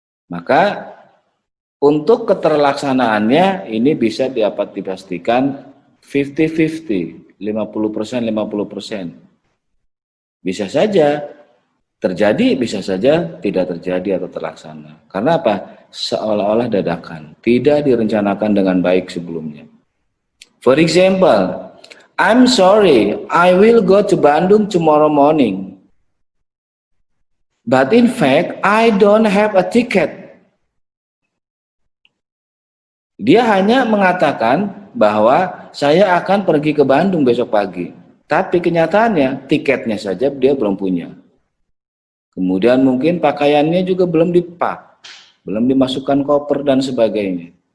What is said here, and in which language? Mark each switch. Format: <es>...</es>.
<id>Maka untuk keterlaksanaannya ini bisa dapat dipastikan 50-50, 50%, 50%. Bisa saja terjadi, bisa saja tidak terjadi atau terlaksana. Karena apa? Seolah-olah dadakan, tidak direncanakan dengan baik sebelumnya.</id> <en>For example, I'm sorry, I will go to Bandung tomorrow morning. But in fact, I don't have a ticket.</en> <id>Dia hanya mengatakan bahwa saya akan pergi ke Bandung besok pagi. Tapi kenyataannya tiketnya saja dia belum punya. Kemudian mungkin pakaiannya juga belum dipak, belum dimasukkan koper dan sebagainya.</id>